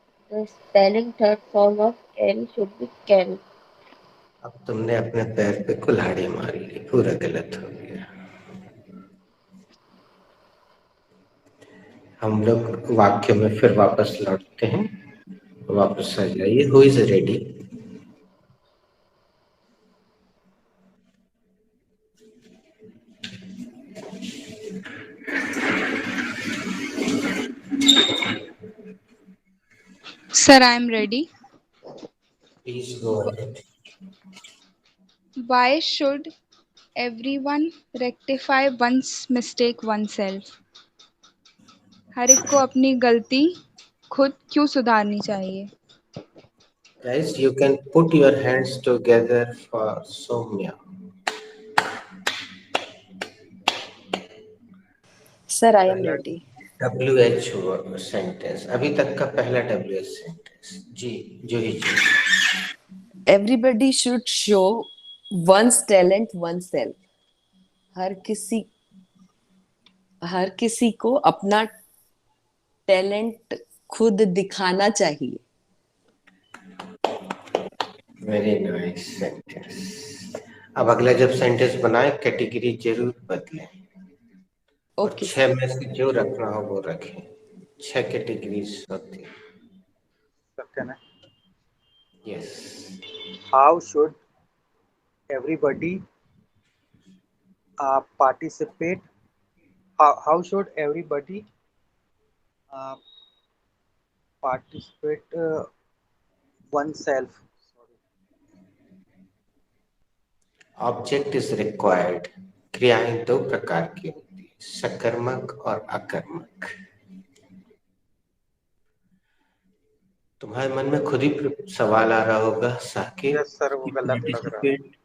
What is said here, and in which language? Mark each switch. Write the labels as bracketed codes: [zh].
[en] The spelling third form of carry should be carry. [hi] अब तुमने अपने पैर पे कुल्हाड़ी मार ली पूरा गलत हो गया हम लोग वाक्य में फिर वापस लौटते हैं वापस आ जाइए [en] Who is ready Sir, I am ready. Please go ahead Why should everyone rectify one's mistake oneself? [hi] हर एक को अपनी गलती खुद क्यों सुधारनी चाहिए? [en] guys you can put your hands together for Soumya Sir, I am ready. [hi] WH sentence अभी तक का पहला WH sentence ji Juhi ji [en] Everybody should show one's talent oneself. [hi] हर किसी को अपना टैलेंट खुद दिखाना चाहिए. [en] very nice sentence [hi] अब अगला जब सेंटेंस बनाए कैटेगरी जरूर बदलें और [en] Okay. [hi] 6 में से जो रखना हो वो रखें 6 कैटेगरीज होती है [en] Can I? Yes How should everybody participate? How should everybody participate oneself? Object is required [hi] क्रियाएं दो प्रकार की होती है सकर्मक और अकर्मक तुम्हारे मन में खुद ही सवाल आ रहा होगा साकिब [en] Yes, sir, [hi] वो गलत लग रहा है.